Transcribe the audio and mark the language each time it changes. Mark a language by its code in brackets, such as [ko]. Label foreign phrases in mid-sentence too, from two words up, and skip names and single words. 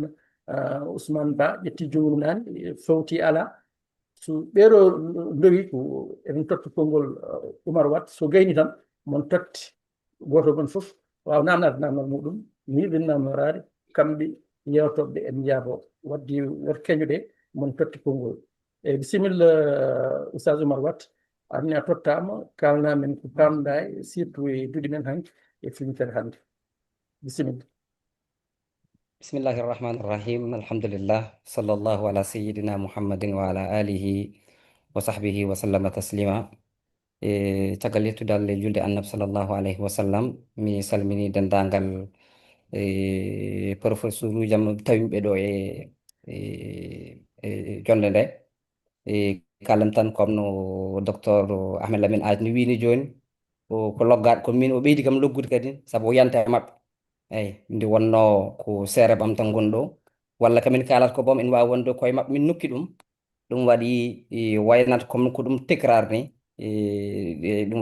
[ff] Ousmane Ba ƴetti junggo nani fawti ala so ɓeeɗo dowi ko eɗen totta konngol Oumar Watt so gayni tan mon totti goto gon foof wawa namnade namdal muɗum mi yiɗi namnorade kamɓe yewtoɓe en jaabo wadde woto keñoɗe mon totti konngol eyyi bisimilla Oustaz Oumar Watt anni a tottama kalna men ko pamɗa e surtout e duuɗi men hanki e finitere hannde bisimilla [ar] بسم الله الرحمن الرحيم. Alhamdulillah. صلى الله على سيدنا محمد وعلى آله وصحبه وسلم تسليما. [ff] Caggal yettude Allah e julde annab [ar] صلى الله عليه وسلم. [ff] Mi salmini dendagal professeur ujam tawimɓe ɗo e jonde nde. kalam tan comme no docteur Ahmed Lamine Aj ni wini joni ko loggaɗo ko min o ɓeydi kam loggude kadi sabu o yanta e maɓɓe eyyi nde wonno ko seere ɓam tan gonɗo ɗo walla kamin kalat ko boom en wawi wonde koye maɓɓe min nokki ɗum waɗi waynata comme ko ɗum tekrar ni ɗum